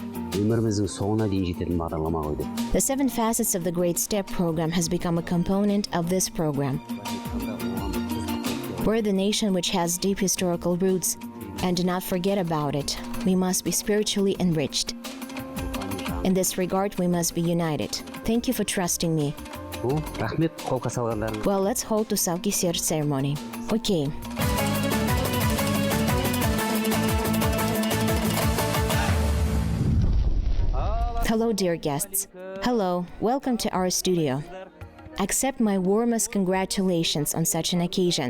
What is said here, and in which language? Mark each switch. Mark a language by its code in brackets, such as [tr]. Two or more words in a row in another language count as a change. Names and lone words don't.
[en] The 7 facets of the Great Step program has become a component of this program. We're the nation which has deep historical roots, and do not forget about it. We must be spiritually enriched. In this regard, we must be united. Thank you for trusting me. [kk] Рахмет, қолқа салғандарыңыз. [en] Well, let's hold Tusau keser ceremony. Okay. Hello, dear guests. Hello, welcome to our studio. Accept my warmest congratulations on such an occasion.